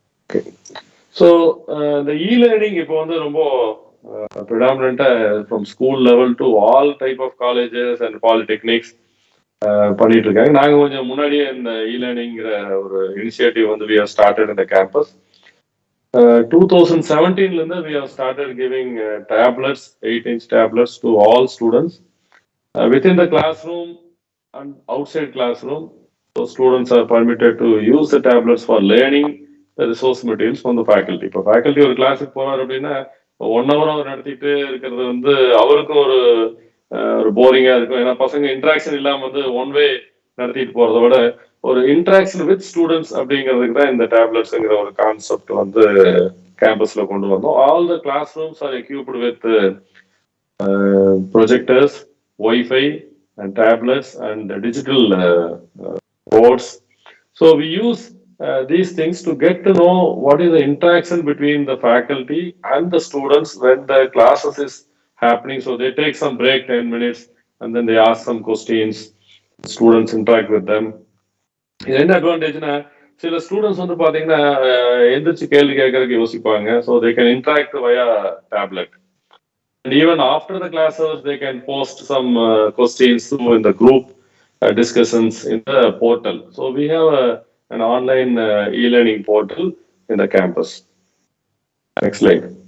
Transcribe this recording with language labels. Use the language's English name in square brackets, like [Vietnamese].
[English] Okay. So the e-learning [Tamil] இப்போ வந்து ரொம்ப [English] predominant from school level to all type of colleges and polytechnics [Tamil] பண்ணிட்டு இருக்காங்க. நாங்க கொஞ்சம் முன்னாடியே இந்த இ-லேர்னிங்கிற ஒரு இனிஷியேட்டிவ் வந்து [English] we have started in the campus. [Tamil] 2017ல இருந்து [English] we have started giving tablets, 8-inch tablets to all students within the classroom and outside classroom. So students are permitted to use the tablets for learning the resource materials from the faculty. [Tamil] இப்போ faculty ஒரு கிளாஸுக்கு போறாரு அப்படின்னா 1 hour அவர் நடத்திட்டு இருக்கிறது வந்து அவருக்கும் ஒரு போரிங்கா இருக்கும். ஏன்னா பசங்க இன்ட்ராக்ஷன் இல்லாம வந்து ஒன் வே நடத்திட்டு போறதை விட ஒரு இன்ட்ராக்ஷன் வித் ஸ்டூடெண்ட்ஸ் அப்படிங்கிறதுக்கு தான் இந்த டேப்லெட்ஸ்ங்கிற ஒரு கான்செப்ட் வந்து கேம்பஸ்ல கொண்டு வந்தோம். All the class rooms R equipped with [English] Projectors, wifi and tablets and digital boards. So we use these things to get to know what is the interaction between the faculty and the students when the classes is happening. So they take some break, 10 minutes, and then they ask some questions. Students interact with them. [Tamil] இது என்ன அட்வான்டேஜ்னா, சில students வந்து பாத்தீங்கன்னா எந்திரிச்சு கேள்வி கேட்கறதுக்கு யோசிப்பாங்க. [English] So they can interact via tablet. And even after the class hours, they can post some questions in the group discussions in the portal. So we have an online e-learning portal in the campus. Next slide.